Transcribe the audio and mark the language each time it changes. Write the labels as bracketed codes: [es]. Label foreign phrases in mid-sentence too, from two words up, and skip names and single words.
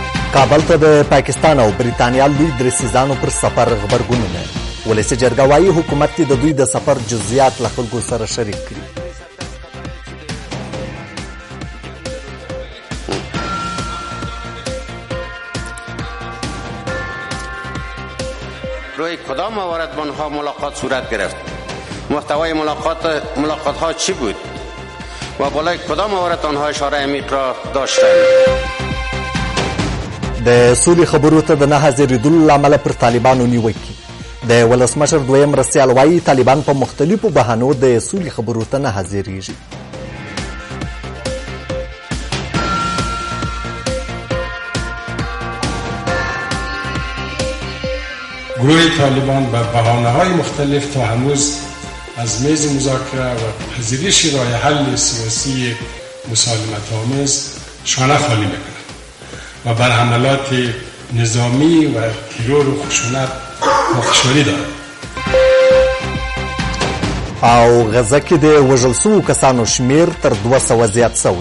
[ps] کابل ته د پاکستان او بریتانیا لوی درسیزانو پر سفر غبرګونونه. ولسي جرګه وايي حکومت دې د دوی د سفر جزئیات له خلکو سره شریک کړي. [fa] روی کدام موارد با آنها ملاقات صورت گرفت؟ محتوای ملاقات ها چی بود؟ و بالای کدام موارد آنها اشاره عمیق را داشتند؟ [ps] د سولې خبرو ته د نه حاضرېدلو له امله پر طالبانو نیوکې. د ولسمشر دویم مرستیال وایي طالبان په مختلفو بهانو د سولې خبرو ته نه حاضرېږي. [fa] گروه طالبان به بهانه‌های مختلف تا هنوز از میز مذاکره و پذیرش راه حل سیاسی مسالمت‌آمیز شانه خالی میکنند و بر حملات نظامی و ترور و خشونت مخشوری دارد. [ps] او غزه کې د وژل شوو کسانو شمیر تر 200 زیات شوی.